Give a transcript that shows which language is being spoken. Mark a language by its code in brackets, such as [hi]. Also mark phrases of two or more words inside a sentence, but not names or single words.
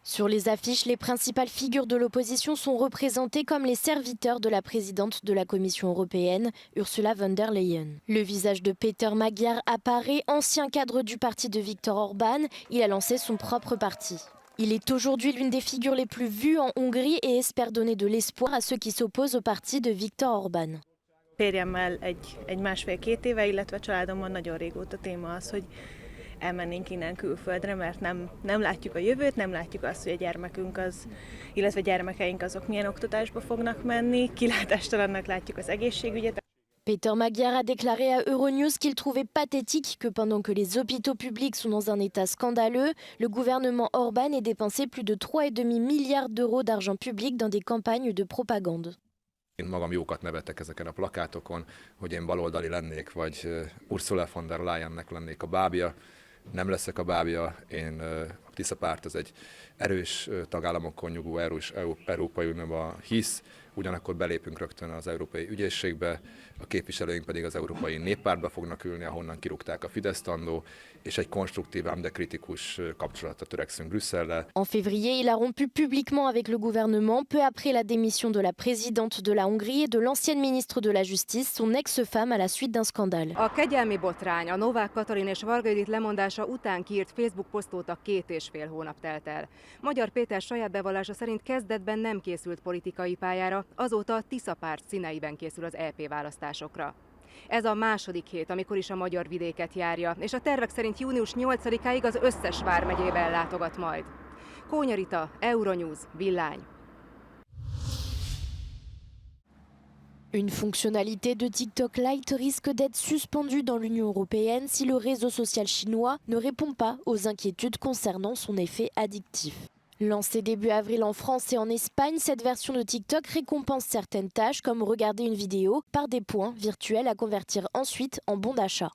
[fr] Sur les affiches, les principales figures de l'opposition sont représentées comme les serviteurs de la présidente de la Commission européenne, Ursula von der Leyen. Le visage de Péter Magyar apparaît, ancien cadre du parti de Viktor Orban. Il a lancé son propre parti. Il est aujourd'hui l'une des figures les plus vues en Hongrie et espère donner de l'espoir à ceux qui s'opposent au parti de Viktor Orban. [hu] Férjemmel egy másfél-két éve, illetve a családomban nagyon régóta téma az, hogy elmennénk innen külföldre, mert nem látjuk a jövőt, nem látjuk azt, hogy a gyermekünk illetve gyermekeink azok milyen oktatásba fognak menni, kilátástalannak látjuk az egészségügyet. [fr] Peter Magyar a déclaré à Euronews qu'il trouvait pathétique que pendant que les hôpitaux publics sont dans un état scandaleux, le gouvernement Orbán ait dépensé plus de 3,5 milliards d'euros d'argent public dans des campagnes de propagande. [hu] Én magam jókat nevettek ezeken a plakátokon, hogy én baloldali lennék, vagy Ursula von der Leyennek lennék a bábja. Nem leszek a bábja, én a Tisza párt az egy erős tagállamokon nyugvó Európai Unióban hisz, ugyanakkor belépünk rögtön az Európai Ügyészségbe, a képviselőink pedig az Európai Néppártba fognak ülni, ahonnan kirúgták a Fideszt annó, és egy konstruktív, ám de kritikus kapcsolatra törekszünk Brüsszellel. En février, il a rompu publiquement avec le gouvernement peu après la démission de la présidente de la Hongrie et de l'ancienne ministre de la Justice, son ex-femme, à la suite d'un scandale. A kegyelmi botrány, a Novák Katalin és Varga Judit lemondása után kiírt Facebook posztóta 2,5 hónap telt el. Magyar Péter saját bevallása szerint kezdetben nem készült politikai pályára, azóta a Tisza párt színeiben készül az EP választásokra. Ez a második hét, amikor is a magyar vidéket járja, és a tervek szerint június 8-áig az összes vármegyében látogat majd. Kónya Rita, Euronews, Villány. [fr] Une fonctionnalité de TikTok Lite risque d'être suspendue dans l'Union européenne si le réseau social chinois ne répond pas aux inquiétudes concernant son effet addictif. Lancée début avril en France et en Espagne, cette version de TikTok récompense certaines tâches comme regarder une vidéo par des points virtuels à convertir ensuite en bons d'achat.